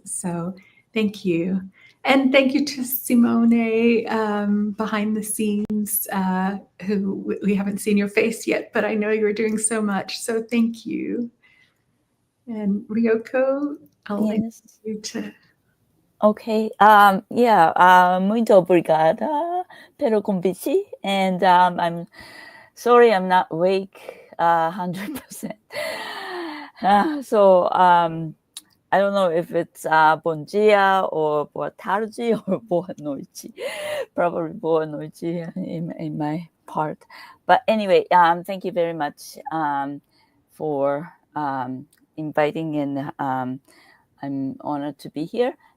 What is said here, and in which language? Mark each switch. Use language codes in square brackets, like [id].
[en] So thank you. And thank you to Simone behind the scenes, who we haven't seen your face yet, but I know you're doing so much. So thank you. And Ryuko, I'll leave you to. Okay. [pt] Muito obrigada pelo convite. [en] And I'm sorry I'm not awake 100%. I don't know if it's [pt] bom dia [en] or [pt] boa tarde [en] or [pt] boa noite. [en] Probably [pt] boa noite [en] in my part. But anyway, thank you very much for inviting, and I'm honored to be here.